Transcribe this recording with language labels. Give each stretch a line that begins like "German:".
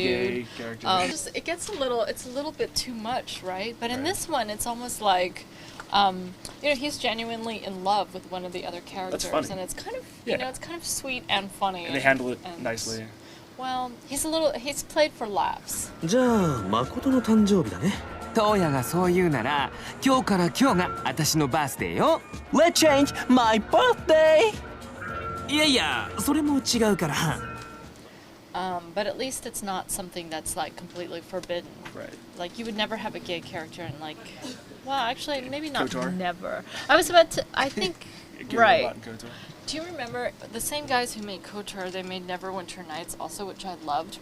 English: gay character. It gets it's a little bit too much, right? But in this one, it's almost like, he's genuinely in love with one of the other characters, funny. and it's kind of, Yeah. it's kind of sweet and funny. And they handle it and- nicely. Well, he's played for laughs.
Japanese: じゃあ誠の誕生日だね。トウヤがそう言うなら、今日から今日が私のバースデーよ。
English: Let's change my birthday!
Japanese: いやいや、それも違うから。
English: But at least it's not something that's like completely forbidden. Right. Like you would never have a gay character in like, well, actually, maybe not KOTOR? never. I was about to. I think. Gay Right. Robot and KOTOR. Do you remember the same guys who made KOTOR? They made Neverwinter Nights also, which I loved.